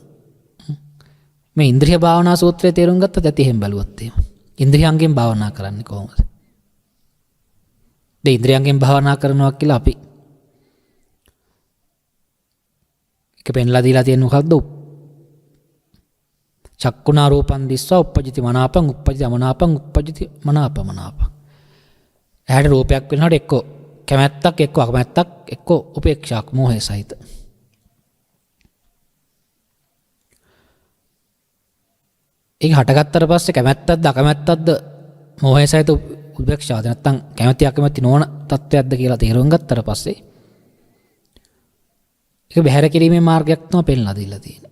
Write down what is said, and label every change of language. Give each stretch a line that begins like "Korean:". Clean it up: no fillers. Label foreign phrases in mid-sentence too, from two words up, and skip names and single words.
Sinhala: මේ ඉන්ද්‍රිය භාවනා සූත්‍රය තේරුම් ගත්තත් ඇති එහෙම බැලුවොත් එහෙම. ඉන්ද්‍රියයන්ගෙන් භාවනා කරන්නේ කොහොමද? මේ ඉන්ද්‍රියයන්ගෙන් භාවනා කරනවා කියලා අපි එක පෙන්ලා දීලා තියෙන මොකක්ද?
Pali: චක්කුණා රූපං දිස්වා උප්පජ්ජති මනාපං උප්පජ්ජති අමනාපං උප්පජ්ජති මනාපමනාපං.
Sinhala: ඇහැට රූපයක් වෙනකොට එක්ක කැමැත්තක්, එක්ක අකමැත්තක්, එක්ක උපේක්ෂාවක්, මෝහය සහිත. ඒක හටගත්තට පස්සේ කැමැත්තක්ද අකමැත්තක්ද මෝහය සහිත උපේක්ෂාවද නැත්නම් කැමැති අකමැති නොවන තත්ත්වයක්ද කියලා තේරුම් ගත්තට පස්සේ ඒක බැහැර කිරීමේ මාර්ගයක් තමයි පෙන්ලා දීලා තියෙන්නේ.